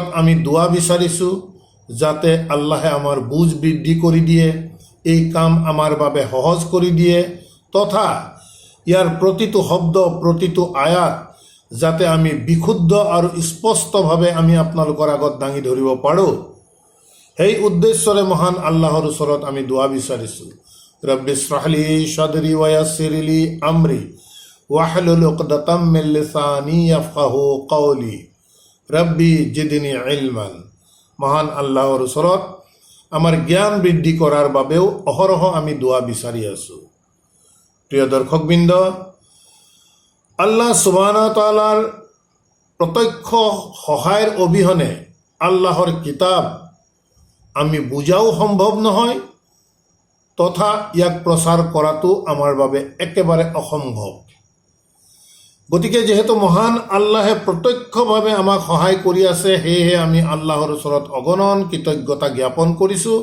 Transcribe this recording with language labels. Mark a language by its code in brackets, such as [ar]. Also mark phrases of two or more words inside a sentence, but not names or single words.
[as] আমি দুৱা বিচাৰিছোঁ যাতে আল্লাহে আমাৰ বুজ বৃদ্ধি কৰি দিয়ে, এই কাম আমাৰ বাবে সহজ কৰি দিয়ে, তথা ইয়াৰ প্ৰতিটো শব্দ প্ৰতিটো আয়াত যাতে আমি বিশুদ্ধ আৰু স্পষ্টভাৱে আমি আপোনালোকৰ আগত দাঙি ধৰিব পাৰোঁ, সেই উদ্দেশ্যৰে মহান আল্লাহৰ ওচৰত আমি দুৱা বিচাৰিছোঁ। [ar] رب اشرح لي صدري ويسر لي أمري واحلل عقدة من لساني يفقهوا قولي رب زدني علما. [as] মহান আল্লাহৰ ওচৰত আমাৰ জ্ঞান বৃদ্ধি কৰাৰ বাবেও অহৰহ আমি দুৱা বিচাৰি আছোঁ। প্ৰিয় দৰ্শকবৃন্দ, [ar] الله سبحانه و تعالى [as] প্ৰত্যক্ষ সহায়ৰ অবিহনে আল্লাহৰ কিতাপ আমি বুজাও সম্ভৱ নহয়, তথা ইয়াক প্ৰচাৰ কৰাটো আমাৰ বাবে একেবাৰে অসম্ভৱ। গতিকে যেহেতু মহান আল্লাহে প্ৰত্যক্ষভাৱে আমাক সহায় কৰি আছে, সেয়েহে আমি আল্লাহৰ ওচৰত অগণন কৃতজ্ঞতা জ্ঞাপন কৰিছোঁ।